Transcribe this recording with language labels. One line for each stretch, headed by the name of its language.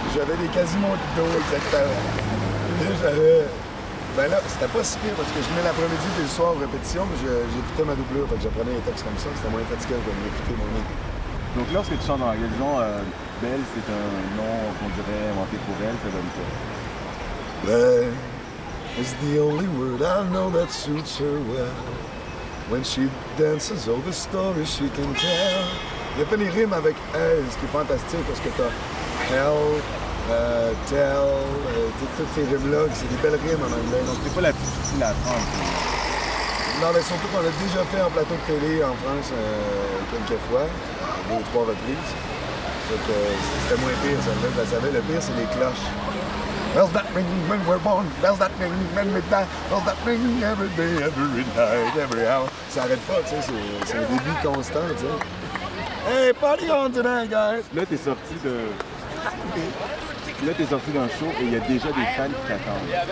French: J'avais des Quasimodo, exactement. Puis là, j'avais... Ben là, c'était pas si pire parce que je venais l'après-midi et le soir aux répétitions, mais j'écoutais ma doublure, fait que j'apprenais les textes comme ça. C'était moins fatigant que d'écouter mon nez. Donc, lorsque tu chantes en anglais, disons, Belle, c'est un nom qu'on dirait inventé pour elle, ça donne quoi?
English: Belle is the only word I know that suits her well. When she dances, all the stories she can tell.
French: Il a fait les rimes avec elle, ce qui est fantastique parce que t'as hell, tell, toutes ces rimes-là, c'est des belles rimes en anglais. Donc, C'est pas la plus difficile à apprendre. non, mais surtout qu'on l'a déjà fait en plateau de télé en France quelques fois, 2 ou 3 reprises. Donc, c'était moins pire, ça. Je la savais, le pire, c'est les cloches.
English: Bells that ring when we're born, bells that ring when we die, bells that ring every day, every night, every hour.
French: Ça arrête pas, tu sais, c'est un débit constant, tu sais.
English: Hey, party on today, guys!
French: Là, t'es sorti de... Là, t'es sorti d'un show et il y a déjà des fans qui t'attendent.